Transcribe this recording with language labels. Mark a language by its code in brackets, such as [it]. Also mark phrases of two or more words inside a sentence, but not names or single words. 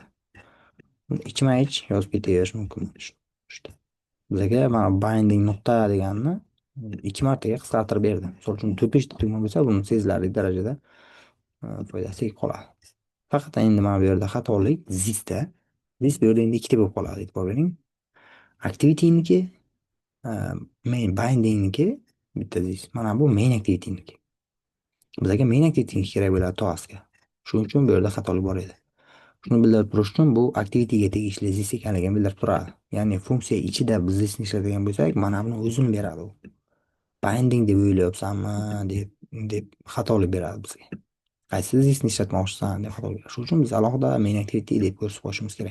[uz] Ichma ich yozib ketaverish mumkin. İşte bizga mana binding nuqta deganni ikki martaga qisqartirib berdi. Misol uchun to'rtinchi tugma bo'lsa, buni sezilarli darajada foydasi qoladi. Faqat endi mana bu yerda xatolik zisda. Zis bu yerda endi ikkita bo'lib qoladi, e'tibor bering. Activity-niki, e, [en] main binding-niki [uz] bitta zis. Mana bu [en] main activity-niki. [uz] Bizga [en] main activity [uz] kerak bo'ladi taskga. Shuning uchun bu yerda xatolik bor edi. Shuni bildirib turish uchun bu activity'ga tegishli zis ekanligini bildirib turadi. Ya'ni funksiya ichida biz zisni ishlatadigan bo'lsak, mana buni o'zini beradi u. Binding deb o'ylayapsanmi deb xatolik beradi bizga. Qaysi zisni ishlatmoqchisan deb xatolik beradi. Shuning uchun biz alohida [en] main activity [uz] deb ko'rsatib qo'yishimiz kerak.